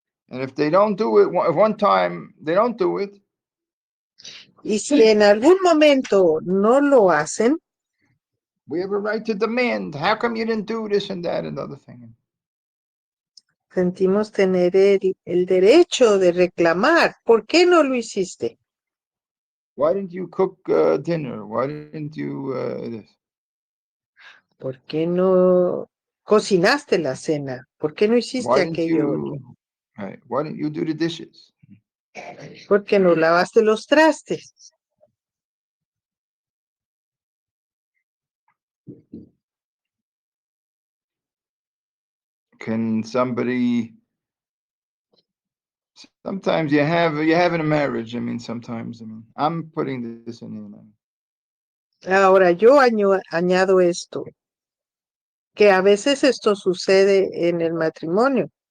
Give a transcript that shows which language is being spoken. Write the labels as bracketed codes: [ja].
[en] And if they don't do it, if one time they don't do it, [es] Y si en algún momento no lo hacen, [en] we have a right to demand, how come you didn't do this and that and other thing? [es] sentimos tener el derecho de reclamar. ¿Por qué no lo hiciste? [en] Why didn't you cook dinner? Why didn't you this? [es] ¿Por qué no cocinaste la cena? ¿Por qué no hiciste [en] Why didn't [es] aquello otro? [en] you? Right. Why didn't you do the dishes? [es] ¿Por qué no lavaste los trastes? [en] Can somebody? Sometimes you have in a marriage. I mean, sometimes. I mean, I'm putting this in. [es] Ahora yo añado esto, que a veces esto sucede en el matrimonio,